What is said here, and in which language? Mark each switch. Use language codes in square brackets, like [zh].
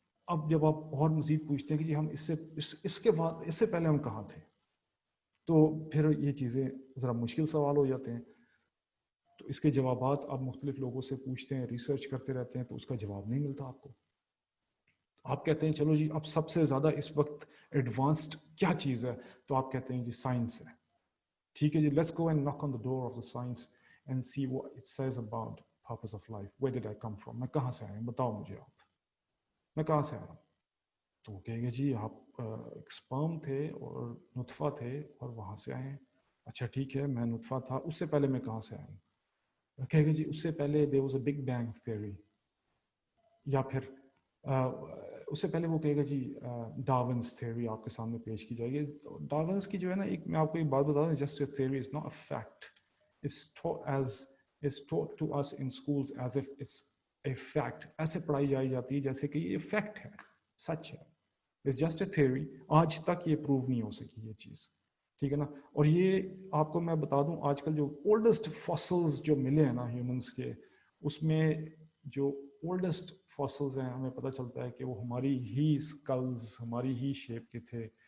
[ur] اب جب آپ اور مزید پوچھتے ہیں کہ جی ہم اس کے بعد اس سے پہلے ہم کہاں تھے، تو پھر یہ چیزیں ذرا مشکل سوال ہو جاتے ہیں. تو اس کے جوابات آپ مختلف لوگوں سے پوچھتے ہیں، ریسرچ کرتے رہتے ہیں، تو اس کا جواب نہیں ملتا آپ کو. آپ کہتے ہیں چلو جی اب سب سے زیادہ اس وقت ایڈوانسڈ کیا چیز ہے، تو آپ کہتے ہیں جی سائنس ہے. ٹھیک ہے جی، [en] Let's go and knock on the door of the science and see what it says about purpose of life. Where did I come from? [ur] میں کہاں سے آیا ہوں، بتاؤ مجھے آپ، میں کہاں سے آیا ہوں. تو وہ کہیں گے جی آپ ایک سپرم تھے اور نطفہ تھے اور وہاں سے آئے ہیں. اچھا ٹھیک ہے، میں نطفہ تھا، اس سے پہلے میں کہاں سے آیا ہوں. کہیں گے جی اس سے پہلے [en] there was a big bang theory. [ur] یا پھر اس سے پہلے وہ کہے گا جی ڈارونس تھیوری آپ کے سامنے پیش کی جائے گی. ڈارونس کی جو ہے نا، ایک میں آپ کو ایک بات بتا دوں، [en] Just a theory is not a fact. It's taught to us in schools as if it's a fact. [ur] ایسے پڑھائی جاتی ہے جیسے کہ یہ فیکٹ ہے، سچ ہے. [en] It's just a theory. [ur] آج تک یہ پروو نہیں ہو سکی یہ چیز. ٹھیک ہے نا. اور یہ آپ کو میں بتا دوں، آج کل جو اولڈسٹ فاسلز جو ملے ہیں نا ہیومنس کے، اس میں جو اولڈسٹ فاسلز ہیں ہمیں پتہ چلتا ہے کہ وہ ہماری ہی اسکلز، ہماری ہی شیپ کے تھے.